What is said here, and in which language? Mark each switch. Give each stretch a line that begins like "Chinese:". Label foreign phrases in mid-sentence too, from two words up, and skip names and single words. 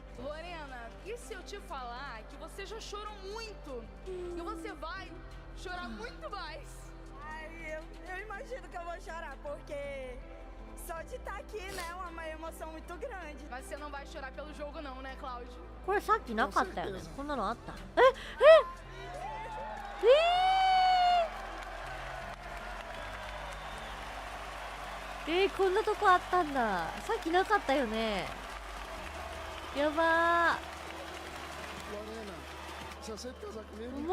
Portuguese: Lorena, e se eu te falar que você já chorou muito? E você vai chorar muito mais? Ai, eu imagino que eu vou chorar, porque só de estar aqui, né, é uma emoção muito grande. Mas você não vai chorar pelo jogo não, né, Cláudio?
Japanese: これさっきなかったよね。こんなのあった？こんなとこあったんだ。さっきなかったよね。やばー。